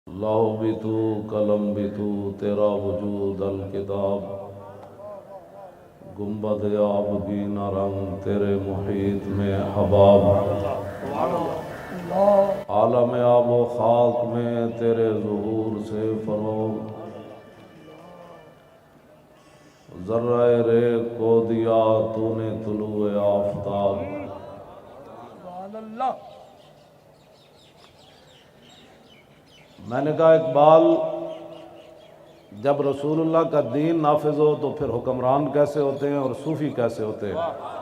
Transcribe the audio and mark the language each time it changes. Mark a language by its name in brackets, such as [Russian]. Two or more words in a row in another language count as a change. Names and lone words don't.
[Urdu] لاہو بھی تو قلم بھی تو تیرا وجود الکتاب، گنبد آبگینہ رنگ تیرے محیط میں حباب، عالم آب و خاک میں تیرے ظہور سے فروغ، ذرہ ریگ کو دیا تو نے طلوع آفتاب۔ میں نے کہا اقبال، جب رسول اللہ کا دین نافذ ہو تو پھر حکمران کیسے ہوتے ہیں اور صوفی کیسے ہوتے ہیں؟